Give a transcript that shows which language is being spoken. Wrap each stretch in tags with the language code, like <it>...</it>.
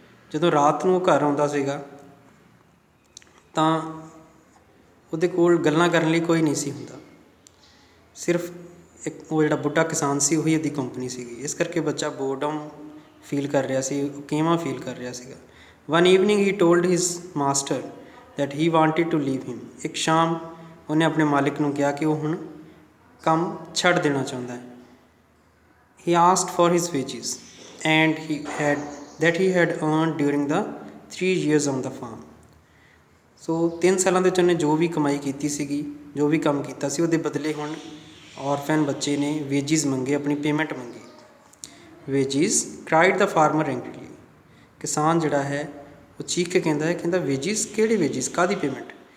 <pa>ਜਦੋਂ ਰਾਤ ਨੂੰ ਉਹ ਘਰ ਆਉਂਦਾ ਸੀਗਾ ਤਾਂ ਉਹਦੇ ਕੋਲ ਗੱਲਾਂ ਕਰਨ ਲਈ ਕੋਈ ਨਹੀਂ ਸੀ ਹੁੰਦਾ, ਸਿਰਫ ਇੱਕ ਉਹ ਜਿਹੜਾ ਬੁੱਢਾ ਕਿਸਾਨ ਸੀ ਉਹੀ ਉਹਦੀ ਕੰਪਨੀ ਸੀਗੀ। ਇਸ ਕਰਕੇ ਬੱਚਾ ਬੋਰਡਮ ਫੀਲ ਕਰ ਰਿਹਾ ਸੀ, ਉਕੇਵਾਂ ਫੀਲ ਕਰ ਰਿਹਾ ਸੀਗਾ।</pa> <en>One evening he told his master that he wanted to leave him.</en> <pa>ਇੱਕ ਸ਼ਾਮ ਉਹਨੇ ਆਪਣੇ ਮਾਲਿਕ ਨੂੰ ਕਿਹਾ ਕਿ ਉਹ ਹੁਣ ਕੰਮ ਛੱਡ ਦੇਣਾ ਚਾਹੁੰਦਾ ਹੈ।</pa> <en>He asked for his wages and he had earned during the 3 years on the farm.</en> <pa>ਸੋ 3 ਸਾਲਾਂ ਦੇ ਵਿੱਚ ਉਹਨੇ ਜੋ ਵੀ ਕਮਾਈ ਕੀਤੀ ਸੀਗੀ, ਜੋ ਵੀ ਕੰਮ ਕੀਤਾ ਸੀ, ਉਹਦੇ ਬਦਲੇ ਹੁਣ ਔਰਫਨ ਬੱਚੇ ਨੇ ਵੇਜਿਸ ਮੰਗੇ, ਆਪਣੀ ਪੇਮੈਂਟ ਮੰਗੀ।</pa> <en>Wages cried the farmer angrily.</en> <pa>ਕਿਸਾਨ ਜਿਹੜਾ ਹੈ ਉਹ ਚੀਖ ਕੇ ਕਹਿੰਦਾ ਵੇਜਿਸ ਕਿਹੜੇ ਵੇਜਿਸ, ਕਾਹਦੀ ਪੇਮੈਂਟ?</pa>